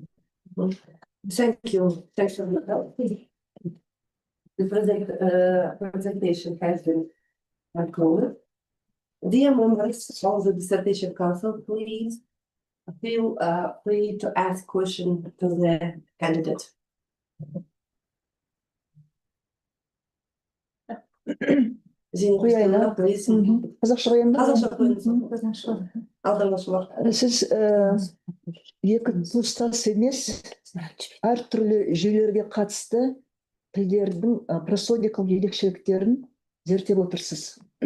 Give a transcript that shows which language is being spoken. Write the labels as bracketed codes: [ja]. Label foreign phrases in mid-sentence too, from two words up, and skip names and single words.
[en] Thank you. Thanks for the help. The presentation has been concluded. Dear members of the dissertation council, please feel free to ask questions to the candidate. [kk] Қазақша қояйын ба? Сіз екі туыстас емес, әртүрлі жүйелерге қатысты тілдердің просодикалық ерекшеліктерін зерттеп отырсыз.